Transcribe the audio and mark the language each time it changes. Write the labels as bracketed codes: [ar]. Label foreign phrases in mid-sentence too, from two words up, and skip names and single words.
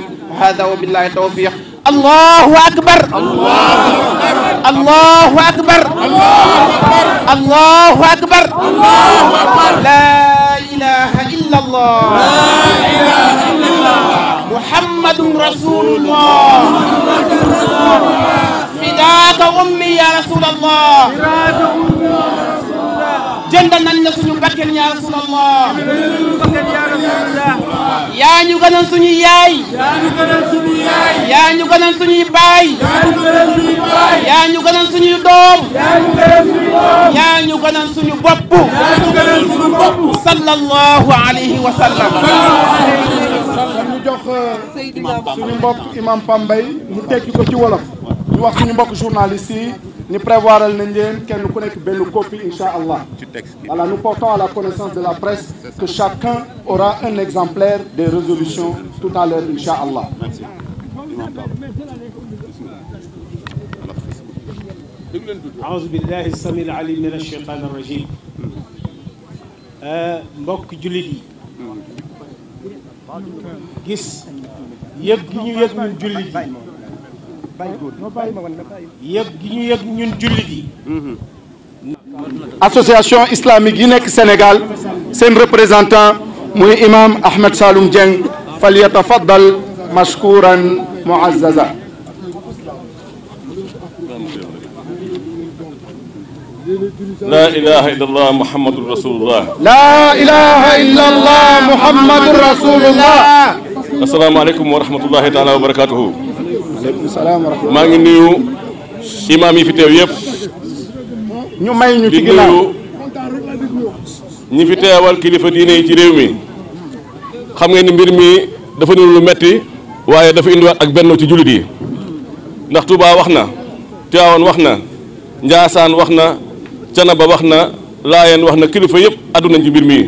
[ar] هذا وبالله التوفيق. الله أكبر، الله أكبر، الله أكبر، لا إله إلا الله، محمد رسول الله، فداك أمي يا رسول الله، [wo] jëndal nañ la suñu bakkan ya Rasulullah, yaa ñu gënal suñu yaay, yaa ñu gënal suñuy baay, yaa ñu gënal suñuy doom, yaa ñu gënal suñu bopp, [ar] صلى الله عليه وسلم. [wo] ñu jox suñu mbokk imam Pambay mu tekki ko ci wolof, ñu wax suñu mbokk journaliste yi ni prévoiral nañ leen kenn ku nekk benn copie [ar] إن شاء الله. [fr] Voilà, nous portons à la connaissance de la presse que chacun aura un exemplaire des résolutions tout à l'heure [ar] إن شاء الله. أعوذ بالله السميع العليم من الشيطان الرجيم. [wo] mbokk jullit yi gis yëg gi ñu yëg ñun jullit yi yëg gi ñu yëg ñun jullit yi. association islamique yi nekk Sénégal seen représentant muy imam Ahmed Saloum Dieng [ar] فليتفضل مشكورا معززا. لا إله إلا الله محمد رسول الله. لا إله إلا الله محمد رسول الله. السلام عليكم ورحمة الله تعالى وبركاته. عليكم السلام ورحمة الله. [wo] maa ngi nuyu imaam yi fi teew yëpp. ñu may ñu ci ginnaaw ñi fi teewal kilifa diine yi ci réew mi. xam ngeen ni mbir mi dafa niru lu metti waaye dafa indiwaat ak benn ci jullit yi ndax Touba wax na, Tiwaawan wax na, Njaasaan wax na, Canaba wax na, Laayeen wax na, kilifa yëpp addu nañ ci mbir mi.